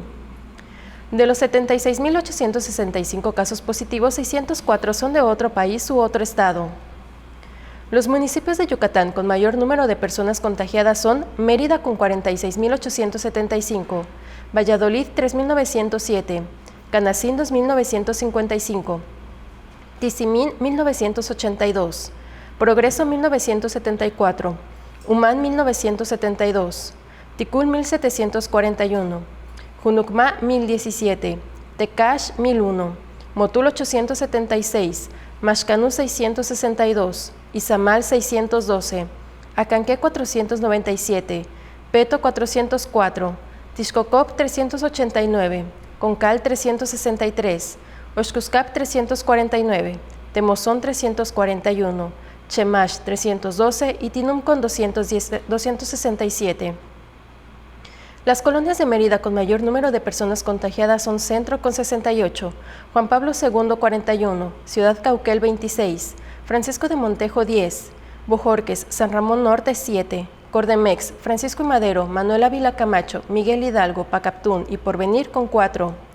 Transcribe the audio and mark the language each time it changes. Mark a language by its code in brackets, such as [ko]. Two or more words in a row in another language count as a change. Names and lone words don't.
[es] De los 76.865 casos positivos, 604 son de otro país u otro estado. Los municipios de Yucatán con mayor número de personas contagiadas son Mérida con 46.875, Valladolid 3.907, Canacín 2.955, Tizimín 1.982, Progreso 1.974, Humán 1972, Ticul 1741, Junucmá 1017, Tecash 1001, Motul 876, Maxcanú 662, Izamal 612, Acanqué 497, Peto 404, Tixcocop 389, Concal 363, Oxcuscap 349, Temozón 341, Chemash 312 y Tinum con 267. Las colonias de Mérida con mayor número de personas contagiadas son Centro con 68, Juan Pablo II 41, Ciudad Cauquel 26, Francisco de Montejo 10, Bojorques, San Ramón Norte 7, Cordemex, Francisco y Madero, Manuel Ávila Camacho, Miguel Hidalgo, Pacaptún y Porvenir con 4.